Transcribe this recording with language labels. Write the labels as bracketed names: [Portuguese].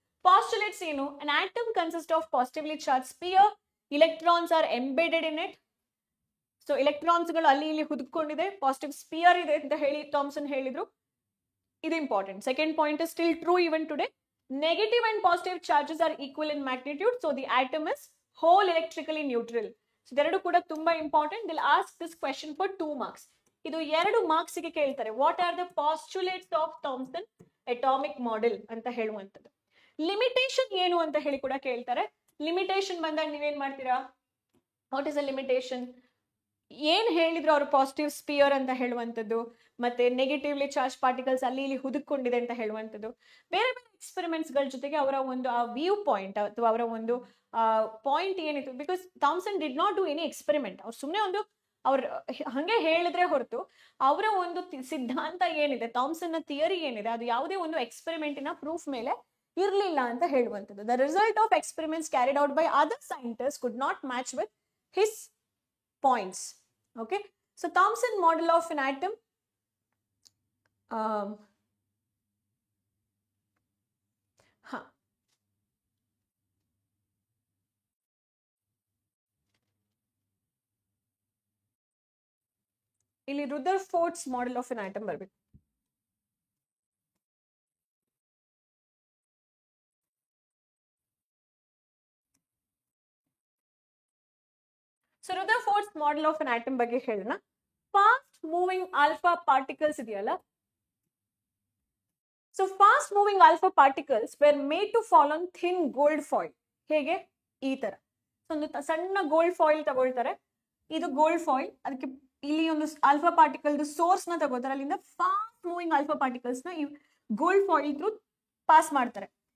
[English] Postulates ಏನು, an atom consists of positively charged sphere, electrons are embedded in it. [Kannada] So electrons ಗಳು ಅಲ್ಲಿ ಇಲ್ಲಿ ಹುದುಕೊಂಡಿದೆ, positive spear ಇದೆ ಅಂತ ಹೇಳಿ ಥಾಮ್ಸನ್ ಹೇಳಿದ್ರು. ಇದು important. [English] Second point is still true even today. Negative and positive charges are equal in magnitude, so the atom is whole electrically neutral. [Kannada] So ಇದೆರಡು ಕೂಡ ತುಂಬಾ important. [English] They'll ask this question for 2 marks. [Kannada] ಇದು 2 marks ಗೆ ಕೇಳ್ತಾರೆ. [English] What are the postulates of Thomson atomic model ಅಂತ ಹೇಳುವಂತದ್ದು. [Kannada] Limitation ಏನು ಅಂತ ಹೇಳಿ ಕೂಡ ಕೇಳ್ತಾರೆ. ಲಿಮಿಟೇಷನ್ ಬಂದಾಗ ನೀವೇನ್ ಮಾಡ್ತೀರಾ, ವಾಟ್ ಇಸ್ ಅ ಲಿಮಿಟೇಷನ್, ಏನ್ ಹೇಳಿದ್ರು ಅವರು ಪಾಸಿಟಿವ್ ಸ್ಪಿಯರ್ ಅಂತ ಹೇಳುವಂಥದ್ದು, ಮತ್ತೆ ನೆಗೆಟಿವ್ಲಿ ಚಾರ್ಜ್ ಪಾರ್ಟಿಕಲ್ಸ್ ಅಲ್ಲಿ ಇಲ್ಲಿ ಹುದುಕೊಂಡಿದೆ ಅಂತ ಹೇಳುವಂಥದ್ದು. ಬೇರೆ ಬೇರೆ ಎಕ್ಸ್ಪೆರಿಮೆಂಟ್ಸ್ ಗಳ ಜೊತೆಗೆ ಅವರ ಒಂದು ಆ ವ್ಯೂ ಪಾಯಿಂಟ್ ಅಥವಾ ಅವರ ಒಂದು ಪಾಯಿಂಟ್ ಏನಿತ್ತು, because Thomson did not do any experiment. ಅವ್ರು ಸುಮ್ಮನೆ ಒಂದು ಅವ್ರು ಹಂಗೆ ಹೇಳಿದ್ರೆ ಹೊರತು ಅವರ ಒಂದು ಸಿದ್ಧಾಂತ ಏನಿದೆ, ಥಾಮ್ಸನ್ ನ ಥಿಯರಿ ಏನಿದೆ, ಅದು ಯಾವುದೇ ಒಂದು ಎಕ್ಸ್ಪೆರಿಮೆಂಟಿನ ಪ್ರೂಫ್ ಮೇಲೆ ಇರ್ಲಿಲ್ಲ ಅಂತ ಹೇಳುವಂಥದ್ದು. [English] The result of experiments carried out by other scientist could not match with his points. Okay, so Thomson model of an atom, ಇಲ್ಲಿ Rutherford's model of an atom ಬರಬೇಕು. So Rutherford's model of an atom ಬಗ್ಗೆ ಹೇಳೋಣ. Fast moving alpha particles ಇದೆಯಲ್ಲ, so fast moving alpha particles were made to fall on thin gold foil. [Kannada] ಹೇಗೆ, ಈ ತರ ಒಂದು ಸಣ್ಣ ಗೋಲ್ಡ್ ಫಾಯಿಲ್ ತಗೊಳ್ತಾರೆ, ಇದು ಗೋಲ್ಡ್ ಫಾಯಿಲ್, ಅದಕ್ಕೆ ಇಲ್ಲಿ ಒಂದು ಆಲ್ಫಾ ಪಾರ್ಟಿಕಲ್ ಸೋರ್ಸ್ ನ ತಗೋತಾರೆ, ಅಲ್ಲಿಂದ ಫಾಸ್ಟ್ ಮೂವಿಂಗ್ ಆಲ್ಫಾ ಪಾರ್ಟಿಕಲ್ಸ್ ನ ಈ ಗೋಲ್ಡ್ ಫಾಯಿಲ್ ಥ್ರೂ ಪಾಸ್ ಮಾಡ್ತಾರೆ.